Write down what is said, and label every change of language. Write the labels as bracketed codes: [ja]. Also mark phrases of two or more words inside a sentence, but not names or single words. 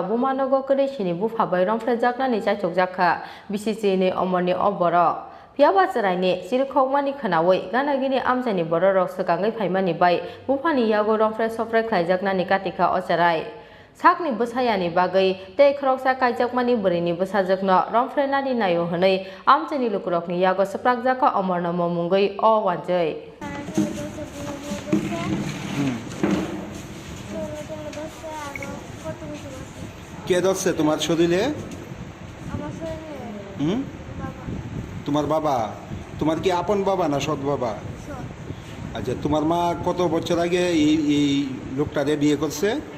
[trp] bumanogo kore sini bufabai romfrejagnani chaichokjakha BCC ni omorni oboro piaba charaini sirkhokmani khanawi ganagini amsani bororok sakangai phaimani bai bufani yago romfre sofre khlaijaknani katika ocharai Sakni busayani bagai te kroksa kaijakmani borini busajakno romfrenani nayo hanai amchani lukurokni yago saprakjaka omornamo mungai o wanjai [bn] কে ধরছে তোমার শরীরে? তোমার বাবা? তোমার কি আপন বাবা না সৎ বাবা? আচ্ছা, তোমার মা কত বছর আগে এই লোকটারে বিয়ে করছে?